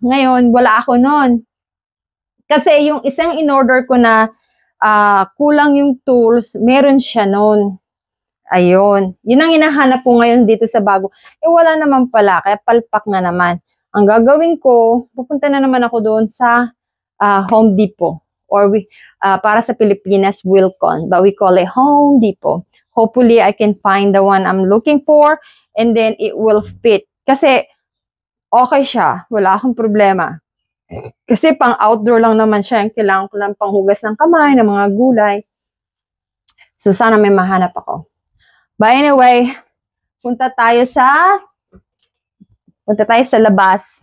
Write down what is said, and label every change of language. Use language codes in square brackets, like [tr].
[tl] Ngayon, wala ako nun. Kasi yung isang in-order ko na kulang yung tools, meron siya nun. Ayun. Yun ang hinahanap ko ngayon dito sa bago. Wala naman pala. Kaya palpak na naman. Ang gagawin ko, pupunta na naman ako doon sa Home Depot. [en] Or [tl] para sa Pilipinas, [en] Wilcon. But we call it Home Depot. Hopefully, I can find the one I'm looking for. And then, it will fit. [tl] Kasi, okay siya. Wala akong problema. Kasi pang outdoor lang naman siya. Kailangan ko lang panghugas ng kamay, ng mga gulay. So, sana may mahanap ako. [en] But anyway, [tl] punta tayo sa labas.